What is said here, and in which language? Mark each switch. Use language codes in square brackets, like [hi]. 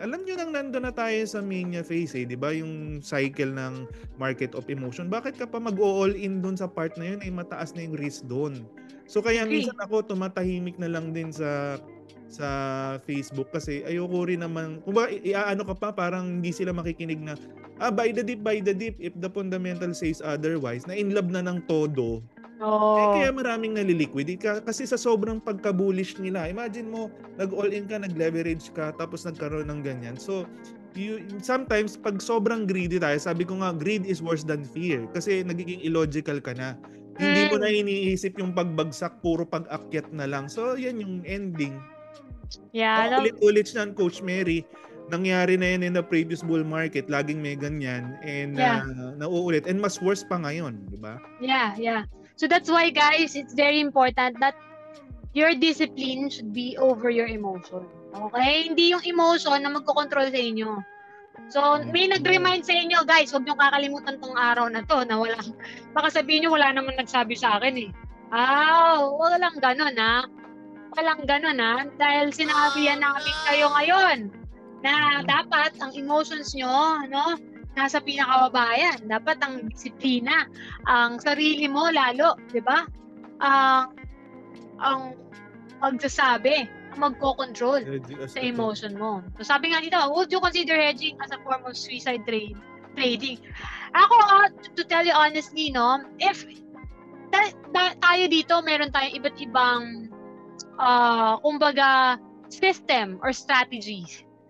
[tl] Alam nyo nang nandun na tayo sa mania phase eh. Diba yung cycle ng [en] market of emotion. [tl] Bakit ka pa mag-all in dun sa part na yun? Mataas na yung risk dun. So kaya minsan ako tumatahimik na lang din sa Facebook kasi ayoko rin naman, kung ba iaano ka pa parang hindi sila makikinig na [en] Buy the dip, if the fundamental says otherwise, [tl] na in love na ng todo. Kaya Oh. maraming naliliquidate kasi sa sobrang pagka-bullish nila. Imagine mo, nag-all-in ka, nag-leverage ka, tapos nagkaroon ng ganyan. [en] So, sometimes, [tl] pag sobrang greedy tayo, sabi ko nga, [en] greed is worse than fear. [tl] Kasi nagiging illogical ka na. Hindi mo na iniisip yung pagbagsak, puro pag-akyat na lang. So, yan yung ending. [en] Yeah, no? [tl] Ulit-ulit siya, Coach Mary. Nangyari na yan [en] in the previous bull market. [tl] Laging may ganyan. And [en] Yeah. [tl] nauulit. And mas worse pa ngayon. Di ba? [en] Yeah. So that's why, guys, it's very important that your discipline should be over your emotion. Okay? [tl] Hindi yung emotion na magkocontrol sa inyo. So, may nag-remind sa inyo, guys, huwag niyong kakalimutan tong araw na to na wala, baka sabihin niyo wala naman nagsabi sa akin eh. Walang ganun Walang ganun dahil sinabi yan namin kayo ngayon na dapat ang emotions nyo, nasa pinakababayan. Dapat ang disiplina, ang sarili mo lalo, di ba? Ang magsasabi, magko-control sa emotion mo. So sabi nga dito, [en] would you consider hedging as a form of suicide trading? [tl] Ako, [en] to tell you honestly, [tl] if tayo dito, meron tayong iba't ibang kumbaga system or strategies.